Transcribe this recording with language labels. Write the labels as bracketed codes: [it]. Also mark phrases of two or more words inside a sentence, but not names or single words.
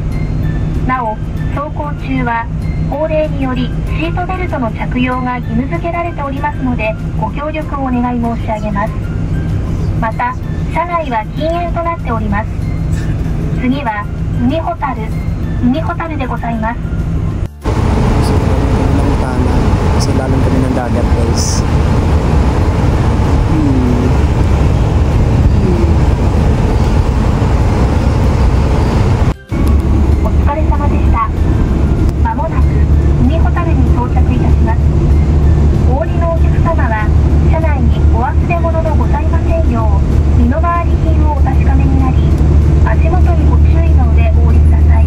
[ja] なお走行中は法令によりシートベルトの着用が義務付けられておりますのでご協力をお願い申し上げます。また車内は禁煙となっております。次は海ほたるでございます。 [tl] Kasi lalang kami ng dagat guys. [ja] お疲れ様でした。まもなく海ほたるに到着いたします。お降りのお客様は車内にお忘れ物のございませんよう身の回り品をお確かめになり足元にご注意の上お降りください。